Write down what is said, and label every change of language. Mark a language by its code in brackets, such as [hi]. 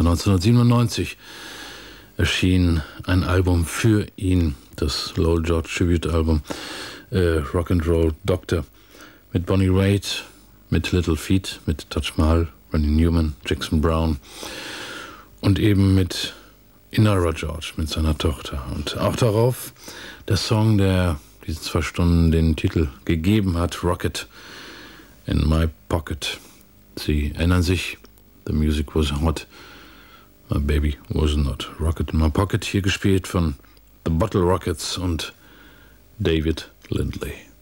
[de] 1997 erschien ein Album für ihn, das Lowell George Tribute Album, Rock and Roll Doctor, mit Bonnie Raitt, mit Little Feat, mit Taj Mahal, Randy Newman, Jackson Brown und eben mit Inara George, mit seiner Tochter. Und auch darauf der Song, der diese zwei Stunden den Titel gegeben hat, Rocket in My Pocket. Sie erinnern sich, [en] the music was hot, my baby was not. [de] Rocket in My Pocket, hier gespielt von The Bottle Rockets und David Lindley.